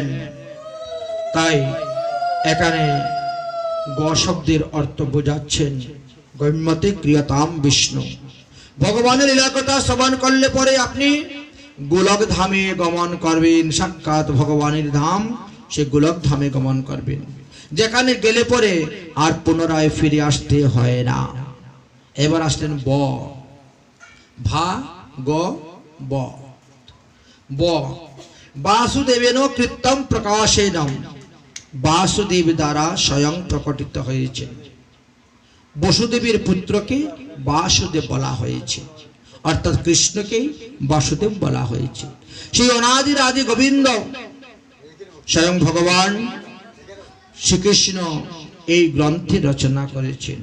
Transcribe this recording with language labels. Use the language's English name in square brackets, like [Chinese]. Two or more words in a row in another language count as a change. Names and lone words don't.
[Bangla] তাই এখানে গ শব্দের অর্থ বোঝাচ্ছেন [Sanskrit] গম্যতে ক্রিয়তাম বিষ্ণু। [Bangla] ভগবানের লীলা কথা শ্রবণ করলে পরে আপনি গোলক ধামে গমন করবেন। সাক্ষাৎ ভগবানের ধাম, সে গোলক ধামে গমন করবেন, যেখানে গেলে পরে আর পুনরায় ফিরে আসতে হয় না। এবার আসলেন ব, ভা গ ব। [Sanskrit] ব বাসুদেবেন কৃত্যম প্রকাশেনম, [Bangla] বাসুদেব দ্বারা স্বয়ং প্রকটিত হয়েছে। বসুদেবের পুত্রকে বাসুদেব বলা হয়েছে, অর্থাৎ কৃষ্ণকে বাসুদেব বলা হয়েছে। সেই অনাদির আদি গোবিন্দ স্বয়ং ভগবান শ্রীকৃষ্ণ এই গ্রন্থে রচনা করেছেন।